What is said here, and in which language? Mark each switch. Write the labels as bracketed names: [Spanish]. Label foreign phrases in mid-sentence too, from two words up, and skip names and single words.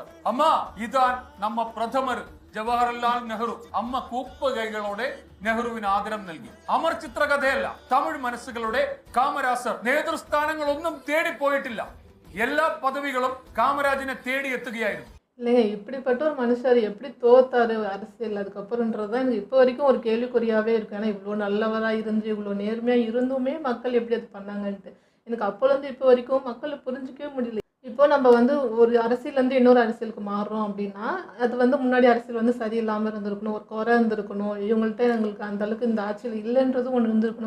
[Tamil] அம்மா, இதான் நம்ம பிரதமர் ஜவஹர்லால் நேரு. [Malayalam] അമ്മ കൂപ്പ് കൈകളോടെ നെഹ്റുവിന് ആദരം നൽകി. അമർ ചിത്രകഥയല്ല, തമിഴ് മനസ്സുകളുടെ കാമരാജർ നേതൃസ്ഥാനങ്ങളൊന്നും തേടിപ്പോയിട്ടില്ല. എല്ലാ പദവികളും കാമരാജിനെ തേടി എത്തുകയായിരുന്നു. [Tamil] இல்லைங்க, இப்படிப்பட்ட ஒரு மனுஷர் எப்படி தோத்தாரு அரசியல் அதுக்கப்புறம்ன்றதுதான் எனக்கு இப்போ வரைக்கும் ஒரு கேள்விக்குறியாவே இருக்கு. ஏன்னா இவ்வளோ நல்லவராக இருந்து இவ்வளோ நேர்மையாக இருந்துமே மக்கள் எப்படி அது பண்ணாங்கன்ட்டு எனக்கு அப்போலேருந்து இப்போ வரைக்கும் மக்களை புரிஞ்சிக்கவே முடியல. இப்போ நம்ம வந்து ஒரு அரசியலேருந்து இன்னொரு அரசியலுக்கு மாறுறோம் அப்படின்னா அது வந்து முன்னாடி அரசியல் வந்து சரியில்லாமல் இருந்திருக்கணும், ஒரு குறை இருந்திருக்கணும், இவங்கள்ட்ட எங்களுக்கு அந்த அளவுக்கு இந்த ஆட்சியில் இல்லைன்றதும் ஒன்று இருந்திருக்கணும்.